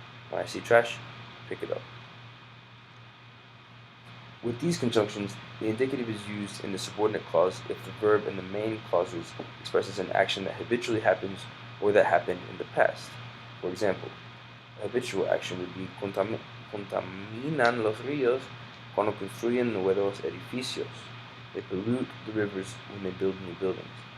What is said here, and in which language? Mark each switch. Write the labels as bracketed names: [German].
[English] When I see trash, pick it up. With these conjunctions, the indicative is used in the subordinate clause if the verb in the main clauses expresses an action that habitually happens or that happened in the past. For example, a habitual action would be [Spanish] contaminan los ríos cuando construyen nuevos edificios. [English] They pollute the rivers when they build new buildings.